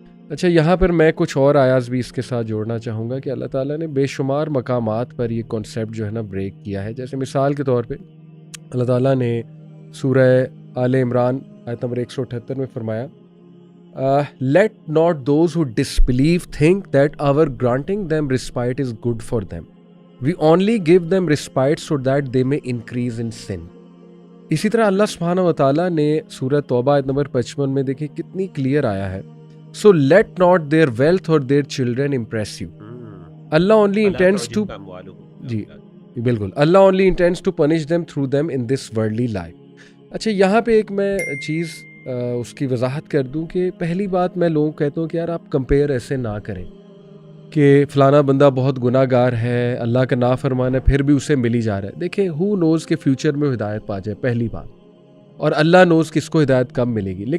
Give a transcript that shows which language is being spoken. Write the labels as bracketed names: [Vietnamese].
[Urdu] اچھا، یہاں پر میں کچھ اور آیات بھی اس کے ساتھ جوڑنا چاہوں گا کہ اللہ تعالیٰ نے بے شمار مقامات پر یہ کانسیپٹ جو ہے نا بریک کیا ہے. جیسے مثال کے طور پہ اللہ تعالیٰ نے سورہ آل عمران آیت نمبر 178 میں فرمایا [English] let not those who disbelieve think that our granting them respite is good for them. We only give them respite so that they may increase in sin. [Urdu] اسی طرح اللہ سبحانہ و تعالیٰ نے سورہ توبہ آیت نمبر 55 میں دیکھیں کتنی کلیئر آیا ہے. [English] So let not their wealth or their children impress you. Allah only intends to [Urdu] جی بالکل [English] Allah only intends to punish them through them in this worldly life. [Urdu] اچھا، یہاں پہ ایک میں چیز اس کی وضاحت کر دوں کہ پہلی بات میں لوگوں کو کہتا ہوں کہ یار آپ کمپیئر ایسے نہ کریں کہ فلانا بندہ بہت گناہ گار ہے، اللہ کا نافرمان ہے، پھر بھی اسے مل ہی جا رہا ہے. دیکھیں [English] who knows [Urdu] کہ فیوچر میں ہدایت پا جائے، پہلی بات، اور اللہ نوز کس کو ہدایت کم ملے گی.